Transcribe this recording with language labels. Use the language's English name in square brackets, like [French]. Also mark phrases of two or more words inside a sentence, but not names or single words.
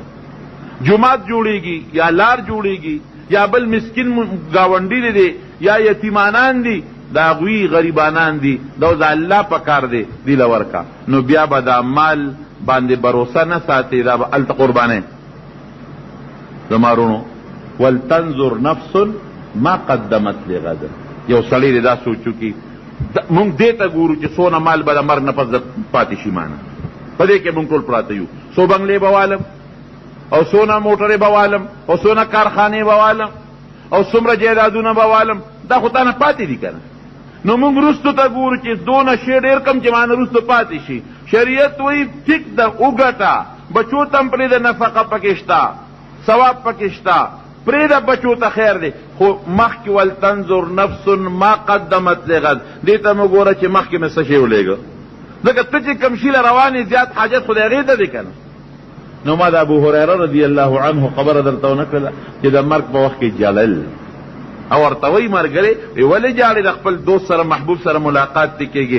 [Pashto] جومات جوړېږي یا لار جوړېږي یا بل مسکین ګاونډي دی یا یتیمانان دي، دا هغوی غریبانان دي، دا د الله پکار دی، دی له ورکا. نو بیا به دا مال باندې بروسه نه ساتي، دا به هلته قربانې. زما وروڼو [Arabic] ولتنظر نفس ما قدمت لغد. [Pashto] یو سړی دی دا سوچو کې مونږ دې ته ګورو چې څونه مال به د مرګ نه پس پاتې شي مانه، په دې کې مونږ ټول پراته یو. څو بنګلې به والم او څونه موټرې به والم او څونه کارخانې به والم او څومره جایدادونه به والم، دا خو تا نه پاتې دي که نه. نو مونږ وروستو ته ګورو چې دونه شی ډېر کم چې مانه وروستو پاتې شي. شریعت وایي ټیک ده وګټه، بچو ته هم پرېږده، نفقه پکې شته، ثواب پکې شته، پرېږده بچو ته خیر دی، خو مخکې [Arabic] ولتنظر نفس ما قدمت لغد. [Pashto] دې ته مو ګوره چې مخکې مې څه شی ولېږه، ځکه ته چې کوم شي له روانې زیات حاجت خو د هغې ته دی که نه. نو ما د ابو هریره [Arabic] رضی الله عنه [Pashto] خبره درته ونه کړله چې د مرګ په وخت کې جلل، او ورته وایي ملګرې ولې جاړې د خپل دوست سره محبوب سره ملاقات دې کېږي؟